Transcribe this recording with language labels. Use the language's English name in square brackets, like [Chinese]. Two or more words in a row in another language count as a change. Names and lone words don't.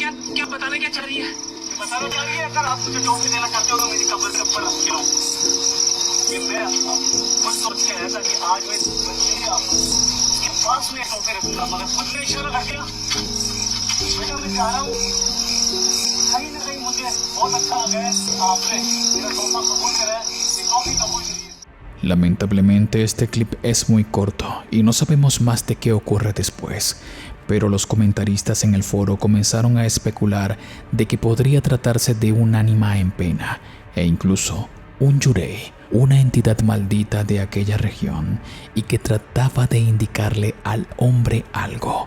[Hindi] क्या क्या बताना क्या चाह रही है बताना चाह रही है अगर आप मुझे टोपी देना चाहते हो तो मेरी कब्र के ऊपर रख के आओ ये मैं बस सोच के आया था कि आज मैं बच्चे के पास में होकर रखूंगा, मगर खुद ने इशारा कर दिया। बेटा मैं जा रहा हूँ, कहीं ना कहीं मुझे बहुत अच्छा लगा है आपने मेरा तोहफा कबूल करा है, ये कॉफी कबूल करिए। [Spanish] Lamentablemente este clip es muy corto y no sabemos más de qué ocurre después, pero los comentaristas en el foro comenzaron a especular de que podría tratarse de un ánima en pena e incluso un yurei, una entidad maldita de aquella región y que trataba de indicarle al hombre algo.